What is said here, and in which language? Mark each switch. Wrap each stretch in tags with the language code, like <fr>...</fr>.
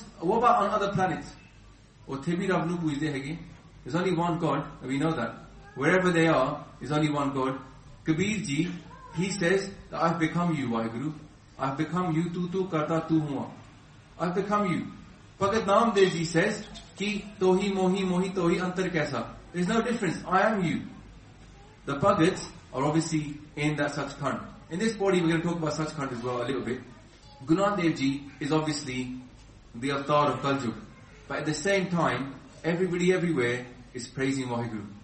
<en>What about on other planets? Or Thebi Ravnupu is there again? There's only one God, and we know that. Wherever they are, there's only one God. Kabir ji, he says that I've become you, Waheguru. I've become you,</en> <pa>tu tu karta tu hua.</pa> <en>I've become you. Bhagat Namdev ji says,</en> <pa>ਕਿ ਤੋਹੀ ਮੋਹੀ ਮੋਹੀ ਤੋਹੀ ਅੰਤਰ ਕੈਸਾ.</pa> <en>There's no difference. I am you. The Bhagats are obviously in that Sachkhand. In this body, we're going to talk about Sachkhand as well a little bit. Gunandev ji is obviously the avatar of Kaljug. But at the same time, everybody everywhere is praising Waheguru.</en>